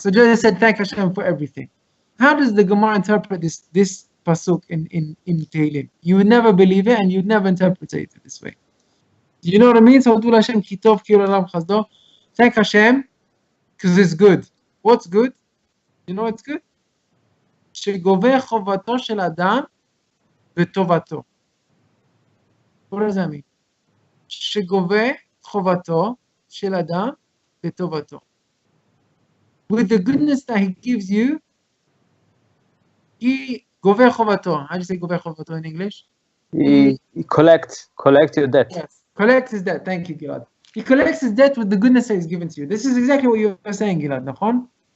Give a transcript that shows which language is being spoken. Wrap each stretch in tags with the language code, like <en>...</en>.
<en>So Joe said, thank Hashem for everything. How does the Gemara interpret this pasuk in Tehillim? You would never believe it, and you'd never interpret it this way. Do you know what I mean?</en> <he>So, Hashem ki tov ki olam chasdo.</he> <en>Thank Hashem, because it's good. What's good? You know what's good?</en> <he>שגובה חובתו של אדם בטובתו. What does that mean? שגובה חובתו של אדם בטובתו.</he> <en>With the goodness that he gives you, he</en> <he>גובה חובתו.</he> <en>How do you say</en> <he>גובה חובתו</he> <en>in English? He collects your debt. Yes, collects his debt. Thank you, Gilad. He collects his debt with the goodness that he's given to you. This is exactly what you were saying, Gilad. Nachon?</en>